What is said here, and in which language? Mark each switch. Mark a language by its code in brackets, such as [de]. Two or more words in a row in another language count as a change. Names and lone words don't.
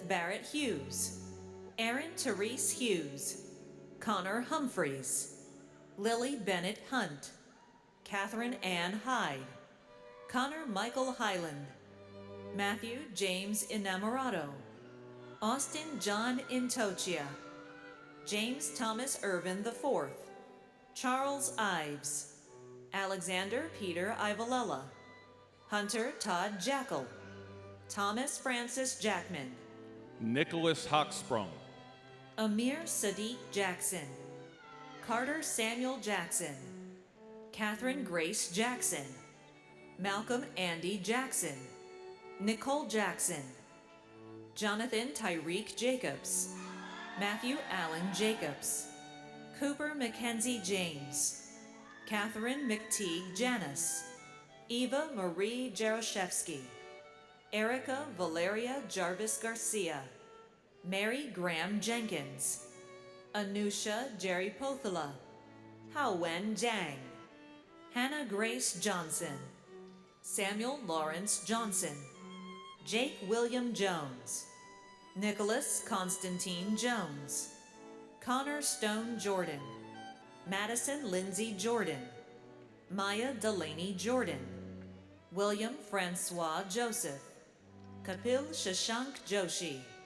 [en] Barrett Hughes, Erin Therese Hughes, Connor Humphreys, Lily Bennett Hunt, Catherine Ann Hyde, Connor Michael Highland, Matthew James Inamorado, Austin John Intochia, James Thomas Irvin IV, Charles Ives, Alexander Peter Ivalella, Hunter Todd Jackal, Thomas Francis Jackman, Nicholas Hochsprung, Amir Sadiq Jackson, Carter Samuel Jackson, Catherine Grace Jackson, Malcolm Andy Jackson, Nicole Jackson, Jonathan Tyreek Jacobs, Matthew Allen Jacobs, Cooper Mackenzie James, Catherine McTeague Janis, Eva Marie Jaroszewski, Erica Valeria Jarvis Garcia, Mary Graham Jenkins, Anusha Jerry Pothala, Haowen Zhang, Hannah Grace Johnson, Samuel Lawrence Johnson, Jake William Jones, Nicholas Constantine Jones, Connor Stone Jordan, Madison Lindsay Jordan, Maya Delaney Jordan, William Francois Joseph, Kapil Shashank Joshi,